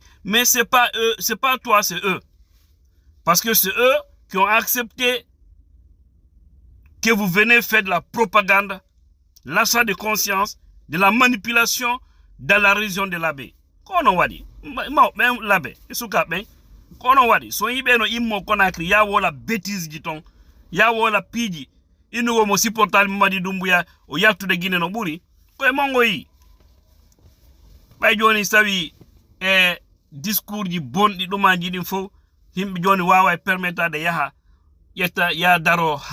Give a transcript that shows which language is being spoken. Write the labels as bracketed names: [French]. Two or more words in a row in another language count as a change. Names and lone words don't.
[French] Mais ce n'est pas eux, c'est pas toi, c'est eux. Parce que c'est eux qui ont accepté que vous venez faire de la propagande, l'achat de conscience, de la manipulation dans la région de l'abbé. Qu'on on va dire? L'abbé, [Fula] kono wadi so yibe no immo Conakry ya wola bêtise jiton ya wola piji inu mo supportal Mamadi Doumbouya o yattude Guinée no buri ko e mongo yi bay joni sawi discours ji bonɗi ɗumaji ɗin fof himɓe joni wawa permettade yaha ƴetta ya daro